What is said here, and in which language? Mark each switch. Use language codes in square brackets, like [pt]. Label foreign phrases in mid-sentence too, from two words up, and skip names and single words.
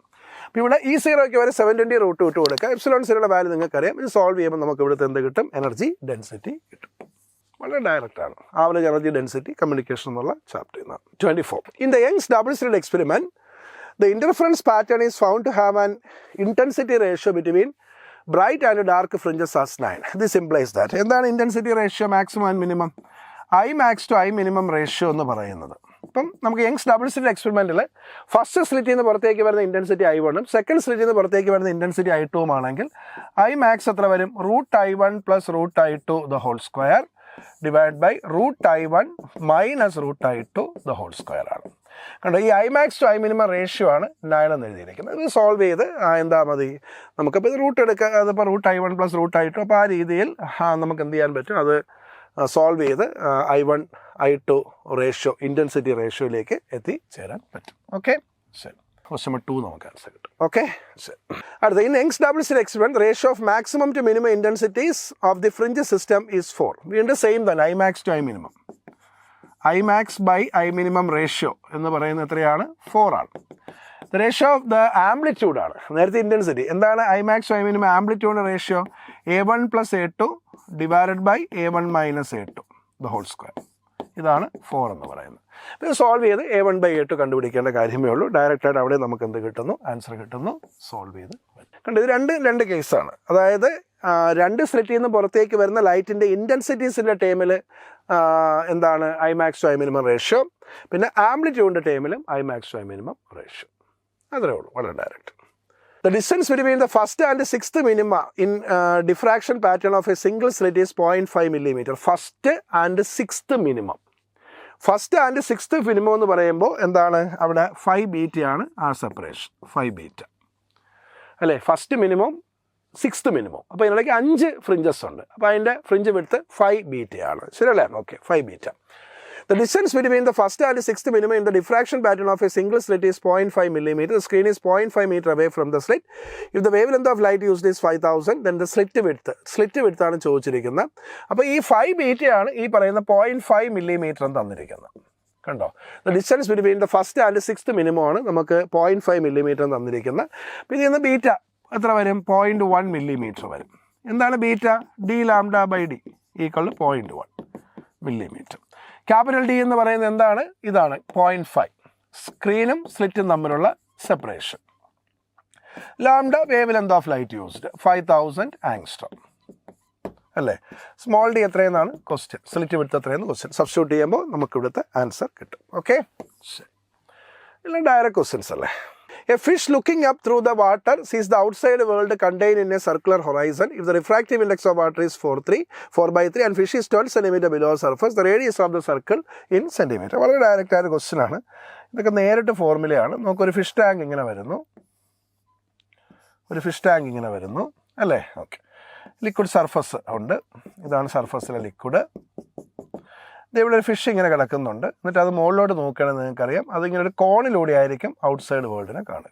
[ml] അപ്പോൾ ഇവിടെ E0ക്ക് വരെ 720 √2 കൊടുക്കുക. ε0യുടെ വാല്യൂ നിങ്ങൾക്കറിയാം. ഇത് സോൾവ് ചെയ്യുമ്പോൾ നമുക്ക് ഇവിടുത്തെ എന്ത് കിട്ടും? [en] energy density [ml] കിട്ടും. വളരെ ഡയറക്റ്റ് ആണ്. [en] average energy density communication [ml] എന്നുള്ള ചാപ്റ്ററിൽ നിന്ന്. [en] 24. In the Young's double slit experiment the interference pattern is found to have an intensity ratio between bright and dark fringes as 9. This implies that. എന്താണ് intensity ratio maximum and minimum? I max to I minimum ratio [ml] എന്ന് പറയുന്നത്. അപ്പം നമുക്ക് [en] Young's double slit experiment first slit [ml] നിന്ന് പുറത്തേക്ക് വരുന്ന ഇൻറ്റൻസിറ്റി I1 [en] second slit [ml] നിന്ന് പുറത്തേക്ക് വരുന്ന ഇൻറ്റൻസിറ്റി I2 ആണെങ്കിൽ I max എത്ര വരും? [en] √I1 + √I2 the whole square divide by √I1 - √I2 the whole square ആണ്. [ml] കണ്ടോ, ഈ [en] I max to I minimum ratio [ml] ആണ് 9 എന്ന് എഴുതിയിരിക്കുന്നത്. ഇത് സോൾവ് ചെയ്ത് എന്താ മതി? നമുക്കപ്പോൾ ഇത് റൂട്ട് എടുക്കുക. അതിപ്പോൾ √I1 + √I2. അപ്പോൾ ആ രീതിയിൽ നമുക്ക് എന്ത് ചെയ്യാൻ പറ്റും? അത് സോൾവ് ചെയ്ത് [en] I1 I2 ratio intensity ratio [ml] എത്തിച്ചേരാൻ പറ്റും. ഓക്കെ, ശരി. [en] question number [ml] 2 നമുക്ക് ആൻസർ കിട്ടും. ഓക്കെ, ശരി. [en] അടുത്ത, In Young's double slit experiment ratio of maximum to minimum intensities of the fringe system is 4. [ml] വീണ്ടും സെയിം തന്നെ, [en] I max to I minimum. I max by I minimum ratio [ml] എന്ന് പറയുന്നത് എത്രയാണ്? [en] 4 ആണ്. the ratio of the amplitude ആണ്. [ml] നേരത്തെ ഇൻറ്റൻസിറ്റി എന്താണ്? [en] I max to I minimum amplitude ratio A1 + A2 divided by A1 - A2 the whole square. [ml] ഇതാണ് 4 എന്ന് പറയുന്നത്. ഇത് സോൾവ് ചെയ്ത് A1/A2 കണ്ടുപിടിക്കേണ്ട കാര്യമേ ഉള്ളൂ. ഡയറക്റ്റായിട്ട് അവിടെ നമുക്ക് എന്ത് കിട്ടുന്നു? ആൻസർ കിട്ടുന്നു. സോൾവ് ചെയ്ത് കണ്ടു. ഇത് രണ്ട് കേസാണ്. അതായത് രണ്ട് സ്ലിറ്റിൽ നിന്ന് പുറത്തേക്ക് വരുന്ന ലൈറ്റിൻ്റെ ഇൻറ്റൻസിറ്റീസിൻ്റെ ടേമിൽ എന്താണ്? [en] I max to I minimum ratio. [ml] പിന്നെ ആംപ്ലിറ്റ്യൂഡിൻ്റെ ടേമിലും [en] I max to I minimum ratio. [ml] അത്രേ ഉള്ളൂ. വളരെ ഡയറക്റ്റ്. [en] The distance between the first and sixth minima in diffraction pattern of a single slit is 0.5 millimeter. First and sixth minimum. First and sixth minimum [ml] എന്ന് പറയുമ്പോൾ എന്താണ്? അവിടെ 5 ബീറ്റയാണ് ആ സെപ്പറേഷൻ. 5 ബീറ്റ അല്ലേ? [en] first minimum, sixth minimum. [ml] അപ്പോൾ ഇതിനിടയ്ക്ക് 5 ഫ്രിഞ്ചസ് ഉണ്ട്. അപ്പോൾ അതിൻ്റെ [en] fringe width [ml] 5 ബീറ്റയാണ്. ശരിയല്ലേ? ഓക്കെ, 5 ബീറ്റ. [en] The distance between the first and sixth minimum in the diffraction pattern of a single slit is 0.5 millimeter. The screen is 0.5 meter away from the slit. If the wavelength of light used is 5000, then the slit width [ml] ആണ് ചോദിച്ചിരിക്കുന്നത്. അപ്പോൾ ഈ 5 ബീറ്റയാണ് ഈ പറയുന്ന 0.5 millimeter എന്ന് തന്നിരിക്കുന്നത്. കണ്ടോ, [en] the distance between the first and sixth minimum [ml] ആണ് നമുക്ക് [en] 0.5 millimeter [ml] എന്ന് തന്നിരിക്കുന്നത്. അപ്പോൾ ഇതിൽ നിന്ന് ബീറ്റ എത്ര വരും? 0.1 millimeter വരും. എന്താണ് ബീറ്റ? d(λ/d) = 0.1 millimeter. ക്യാപിറ്റൽ D എന്ന് പറയുന്നത് എന്താണ്? ഇതാണ് 0.5. സ്ക്രീനും സ്ലിറ്റും തമ്മിലുള്ള സെപ്പറേഷൻ. [en] lambda wavelength of light used 5000 angstrom അല്ലേ? [ml] സ്മോൾ d എത്രയെന്നാണ് ക്വസ്റ്റ്യൻ. [en] slit width [ml] എത്രയെന്ന് ക്വസ്റ്റ്യൻ. സബ്സ്റ്റിറ്റ്യൂട്ട് ചെയ്യുമ്പോൾ നമുക്ക് ഇവിടുത്തെ ആൻസർ കിട്ടും. ഓക്കെ, ശരി. എല്ലാം [en] direct questions [ml] അല്ലേ? [en] A fish looking up through the water sees the outside world contained in a circular horizon. If the refractive index of water is 4/3 and fish is 12 cm below surface, the radius of the circle in centimeter. [ml] വളരെ ഡയറക്റ്റ് ആയ ക്വസ്റ്റ്യൻ ആണ്. ഇതൊക്കെ നേരിട്ട് ഫോർമുലയാണ്. നമുക്കൊരു [en] fish tank [ml] ഇങ്ങനെ വരുന്നു. അല്ലേ? ഓക്കെ, [en] liquid surface [ml] ഉണ്ട്. ഇതാണ് സർഫസിലെ ലിക്വിഡ്. ഇവിടെ ഒരു ഫിഷ് ഇങ്ങനെ കിടക്കുന്നുണ്ട്. എന്നിട്ട് അത് മുകളിലോട്ട് നോക്കുകയാണെങ്കിൽ നിങ്ങൾക്കറിയാം അതിങ്ങനെ ഒരു കോണിലൂടെ ആയിരിക്കും [en] outside world [ml] കാണുക.